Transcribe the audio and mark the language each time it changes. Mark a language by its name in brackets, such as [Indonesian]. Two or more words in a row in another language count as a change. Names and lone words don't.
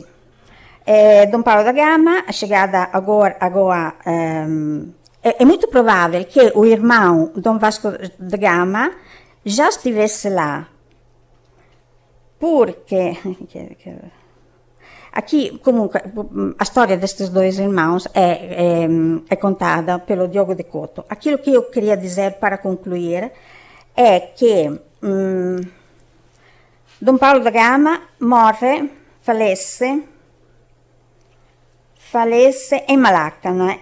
[Portuguese] Dom Paulo da Gama, a chegada a Goa, é muito provável que o irmão Dom Vasco da Gama já estivesse lá, porque aqui, comunque, a storia destes dois irmãos é contada pelo Diogo de Couto. Aquilo que eu queria dizer para concluir é que Dom Paulo da Gama falece em Malacca, né?